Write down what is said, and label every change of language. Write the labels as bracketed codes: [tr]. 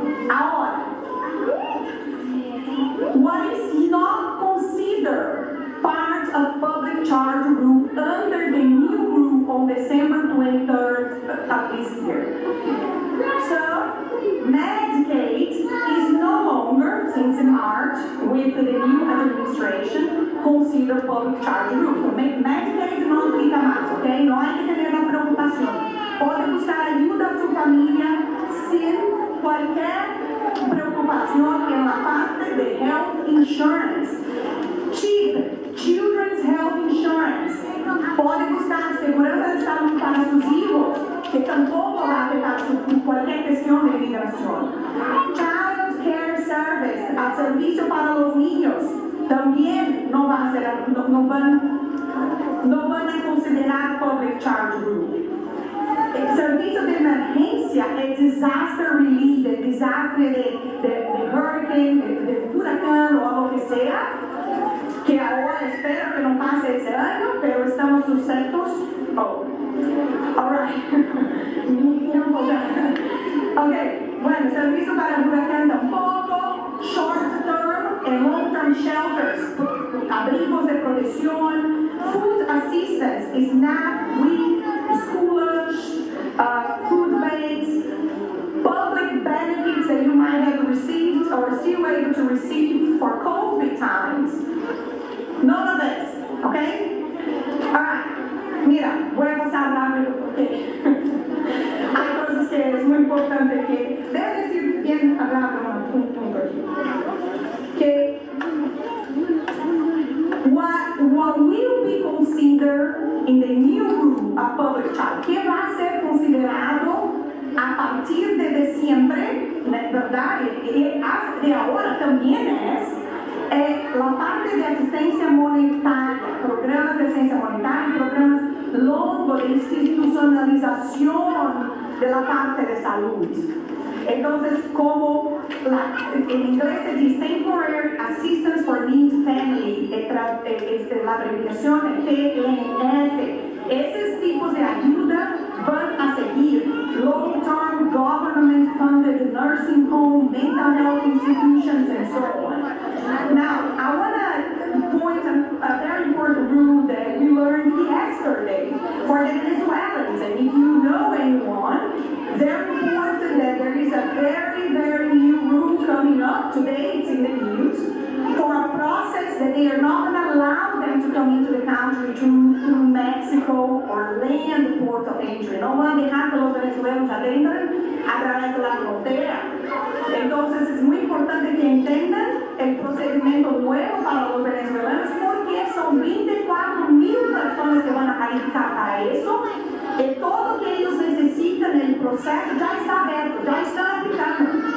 [en] Ahora, what is not considered part of public charge rule under the new rule on December 23rd of this year? So, Medicaid is no longer, since in March, with the new administration, considered public charge rule. [es] So, Medicaid no aplica más, ¿ok? No hay que tener la preocupación. Pode buscar ayuda a su familia sin cualquier preocupación en la parte de health insurance. [en] CHIP, Children's Health Insurance. [pt] Pode buscar segurança de saúde [es] para sus hijos, que tampoco va a afectar cualquier cuestión de migración. Child Care Service, el servicio para los niños, también no van a considerar public charge rule. El servicio de emergencia, el disaster relief, el desastre de hurricane, de huracán o algo que sea, que ahora espero que no pase ese año, pero estamos sujetos. [en] Oh, all right. Okay. [es] el servicio para el huracán tampoco, [en] short term and long term shelters, [es] abrigos de protección, [en] food assistance, SNAP, WIC, school lunch, food banks, public benefits that you might have received or still able to receive for COVID times. None of this, okay? [es] Alright, mira, voy a pasar rápido porque hay cosas que es muy importante que debo decir bien hablando un punto aquí. Que [en] what will be considered in the new rule a public child, [es] que va a ser considerado a partir de diciembre, ¿verdad? Y de ahora también es la parte de asistencia monetaria, programas de asistencia monetaria, programas longos de institucionalización de la parte de salud. Entonces, como en inglés se dice Temporary Assistance for Needy Family, la abreviación TNF, esos tipos de ayuda van a seguir. [en] Long-term government funded nursing home, mental health institutions, and so on. Now, I want to point a very important rule that we learned yesterday for the Venezuelans. And if you know anyone, very important that there is a very, very new rule coming up today, it's in the news, for a process that they are not going to allow them to come into the country through Mexico or land port of entry. [es] No van a dejar que los venezolanos adentren a través de la frontera. Entonces es muy importante que entiendan el procedimiento nuevo para los venezolanos porque son 24,000 personas que van a calificar para eso. Todo que ellos necesitan en el proceso ya está abierto, ya está aplicando.